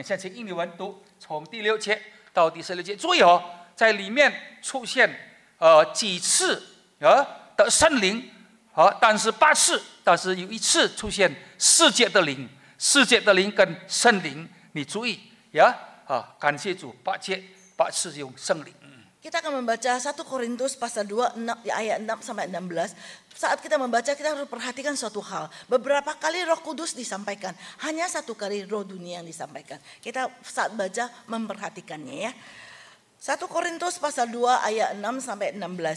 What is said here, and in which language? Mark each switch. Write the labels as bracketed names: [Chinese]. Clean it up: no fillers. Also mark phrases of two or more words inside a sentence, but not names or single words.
[Chinese] 现在请印尼文读，从第6节到第16节。注意哦，在里面出现几次的圣灵但是8次，但是有1次出现世界的灵，世界的灵跟圣灵，你注意呀感谢主8次用圣灵。 [Indonesian] Kita akan membaca 1 Korintus pasal 2 ayat 6 sampai 16. Saat kita membaca kita harus perhatikan suatu hal. Beberapa kali Roh Kudus disampaikan, hanya 1 kali Roh dunia yang disampaikan. Kita saat baca memperhatikannya ya. 1 Korintus pasal 2 ayat 6 sampai 16.